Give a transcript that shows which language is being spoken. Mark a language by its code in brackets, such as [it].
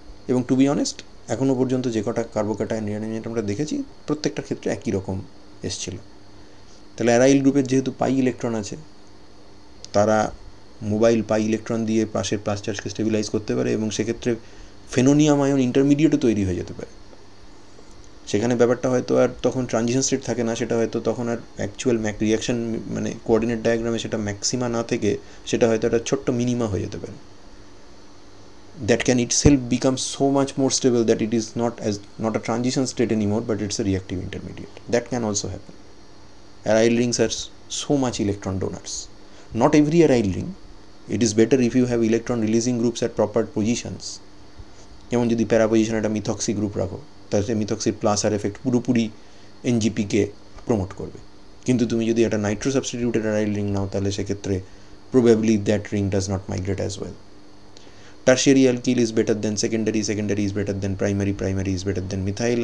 [bn] এবং [en] to be honest, [bn] এখনও পর্যন্ত যে কটা কার্বোক্যাটায়ন রিঅ্যারেঞ্জমেন্ট আমরা দেখেছি প্রত্যেকটার ক্ষেত্রে একই রকম এসছিল। তাহলে অ্যারাইল গ্রুপের যেহেতু পাই ইলেকট্রন আছে, তারা মোবাইল পাই ইলেকট্রন দিয়ে পাশের প্লাস চার্জকে স্টেবিলাইজ করতে পারে, এবং সেক্ষেত্রে ফেনোনিয়াম আয়ন ইন্টারমিডিয়েটও তৈরি হয়ে যেতে পারে। সেখানে ব্যাপারটা হয়তো আর তখন ট্রানজিশন স্টেট থাকে না, সেটা হয়তো তখন আর অ্যাকচুয়াল রিয়াকশান মানে কোঅর্ডিনেট ডায়াগ্রামে সেটা ম্যাক্সিমা না থেকে সেটা হয়তো একটা ছোট্ট মিনিমা হয়ে যেতে পারে। [en] That can itself become so much more stable that it is not a transition state anymore, but it's a reactive intermediate. That can also happen. Aryl rings are so much electron donors. Not every aryl ring. It is better if you have electron releasing groups at proper positions. [bn] যেমন যদি প্যারা পজিশনে একটা methoxy group রাখো, তাহলে মিথক্সির plus আর effect পুরোপুরি এনজিপিকে promote করবে। কিন্তু তুমি যদি একটা নাইট্রো সাবস্টিটিউটেড অ্যারাইল রিং নাও, তাহলে সেক্ষেত্রে [en] Probably that ring does not migrate as well. Tertiary alkyl is better than secondary, secondary is better than primary, primary is better than methyl.